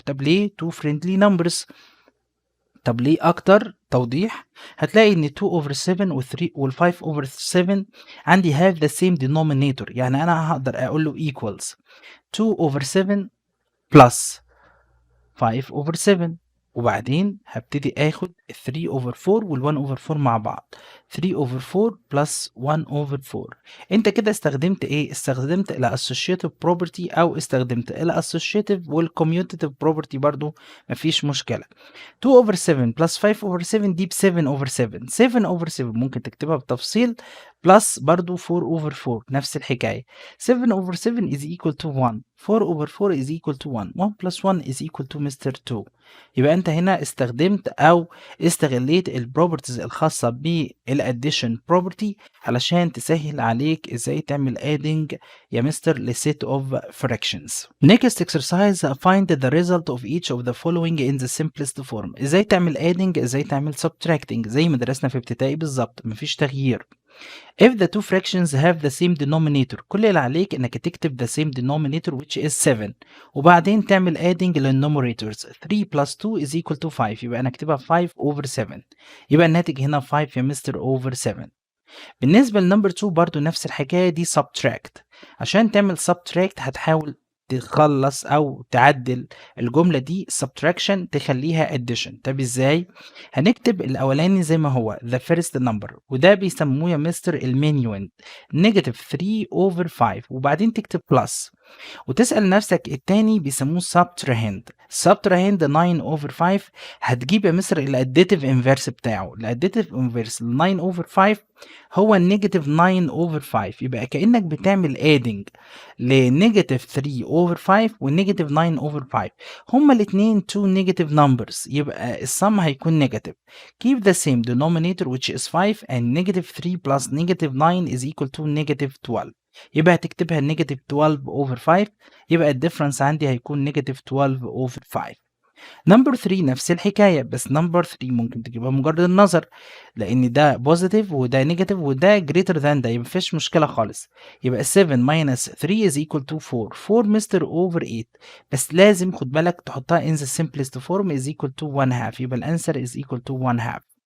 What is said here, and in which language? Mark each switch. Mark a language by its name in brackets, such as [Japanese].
[Arabic] طب ليه [English] 2 friendly numbers؟ [Arabic] طب ليه اكتر توضيح؟ هتلاقي ان 2 over 7 و 3 وال 5 over 7 عندي [English] have the same denominator، [Arabic] يعني انا هقدر اقول له equals 2 over 7 plus 5 over 7، وبعدين هبتدي اخد 3 over 4 وال 1 over 4 مع بعض. [English] 3 over 4 plus 1 over 4. [Arabic] انت كده استخدمت ايه؟ استخدمت الاسوشيتيف بروبرتي او استخدمت الاسوشيتيف والكوميوتيتيف بروبرتي، برضو مفيش مشكله. [English] 2 over 7 plus 5 over 7 دي ب 7 over 7. 7 over 7 ممكن تكتبها بتفصيل بلس برضو 4 over 4 نفس الحكايه. 7 over 7 is equal to 1. 4 over 4 is equal to 1. 1 plus 1 is equal to Mr. 2. [Arabic] يبقى انت هنا استخدمت او استغليت البروبرتيز الخاصة بالاديشن بروبرتي علشان تسهل عليك ازاي تعمل adding يا مستر ل [English] set of fractions. Next exercise, find the result of each of the following in the simplest form. [Arabic] ازاي تعمل adding، ازاي تعمل subtracting، زي ما درسنا في ابتدائي بالظبط، مفيش تغيير. [English] If the two fractions have the same denominator، [Arabic] كل اللي عليك انك تكتب [English] the same denominator which is 7 وبعدين تعمل adding للnumerators. 3 plus 2 is equal to 5، [Arabic] يبقى انا اكتبها [English] 5 over 7، يبقى الناتج هنا 5 يا مستر over 7. [Arabic] بالنسبة لنمبر 2 برضو نفس الحكاية دي subtract. عشان تعمل subtract هتحاول تخلص او تعدل الجمله دي subtraction تخليها addition. طب ازاي؟ هنكتب الاولاني زي ما هو [English] the first number، [Arabic] وده بيسموه يا مستر المينيوند negative 3 over 5، وبعدين تكتب plus وتسأل نفسك التاني بيسموه subtrahend. [English] 9 over 5 هتجيب يا مصر الاديتيف انفيرس بتاعه. الاديتيف انفيرس 9 over 5 هو النيجاتيف 9 over 5، يبقى كأنك بتعمل adding لنيجاتيف 3 over 5 والنيجاتيف 9 over 5. [Arabic] هما الاثنين [English] two negative numbers، [Arabic] يبقى السم هيكون نيجاتيف. [English] keep the same denominator which is 5 and negative 3 plus negative 9 is equal to negative 12. يبقى هتكتبها negative 12 over 5، يبقى الديفرنس عندي هيكون نيجاتيف 12 over 5. [Arabic] نمبر 3 نفس الحكاية، بس نمبر 3 ممكن تجيبها مجرد النظر، لأن ده بوزيتيف وده نيجاتيف وده [English] greater than [Arabic] ده، مفيش مشكلة خالص. [English] يبقى 7 minus 3 is equal to 4. 4 mister over 8، [Arabic] بس لازم خد بالك تحطها [English] in the simplest form is equal to 1 half، يبقى الأنسر is equal to 1 half.